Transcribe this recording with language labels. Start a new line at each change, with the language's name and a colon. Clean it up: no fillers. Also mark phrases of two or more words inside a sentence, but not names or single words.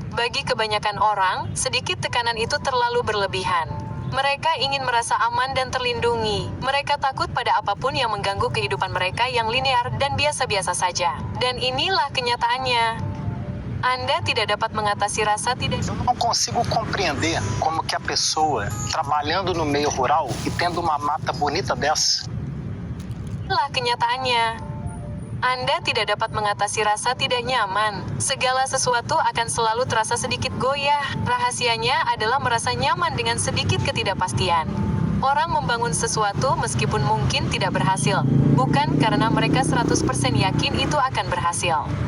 Indonesian: Bagi kebanyakan orang, sedikit tekanan itu terlalu berlebihan. Mereka ingin merasa aman dan terlindungi. Mereka takut pada apapun yang mengganggu kehidupan mereka yang linear dan biasa-biasa saja. Dan inilah kenyataannya. Anda tidak dapat mengatasi rasa tidak.
Portuguese: Eu não consigo compreender como que a pessoa trabalhando no meio rural e tendo uma mata bonita dessa
Indonesian: Lah kenyataannya. Anda tidak dapat mengatasi rasa tidak nyaman. Segala sesuatu akan selalu terasa sedikit goyah. Rahasianya adalah merasa nyaman dengan sedikit ketidakpastian. Orang membangun sesuatu meskipun mungkin tidak berhasil, bukan karena mereka 100% yakin itu akan berhasil.